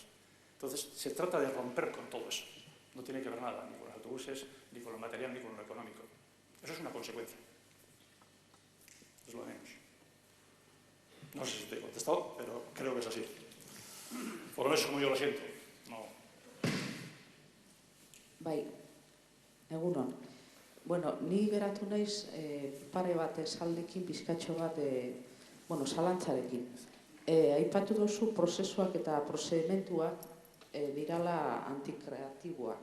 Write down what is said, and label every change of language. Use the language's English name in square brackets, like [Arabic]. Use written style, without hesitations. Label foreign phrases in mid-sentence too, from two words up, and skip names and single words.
[Spanish] Entonces, se trata de romper con todo eso. No tiene que ver nada ni con los autobuses, ni con lo material, ni con lo económico. Eso es una consecuencia. Es lo de menos. No sé si te he contestado, pero creo que es así. Por lo menos como yo lo siento. No. [Basque] Bai, egunon. Bueno, ni geratu naiz pare bat esaldekin, pizkatxo bat, zalantzarekin. Aipatu duzu prozesuak eta prozedimentuak dirala antikreatiboak.